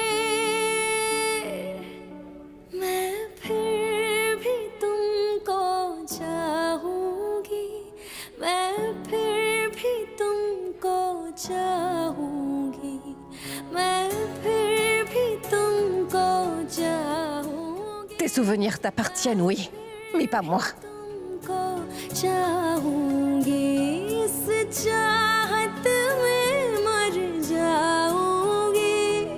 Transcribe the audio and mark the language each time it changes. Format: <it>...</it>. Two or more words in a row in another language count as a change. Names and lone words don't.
<hi>मैं फिर भी तुमको चाहूंगी मैं फिर भी तुमको चाहूंगी मैं फिर भी तुमको चाहूंगी</hi> <fr>Tes souvenirs t'appartiennent, oui, mais pas moi.</fr> <hi>तुमको चाहूंगी इस चाहत में मर जाऊंगी</hi>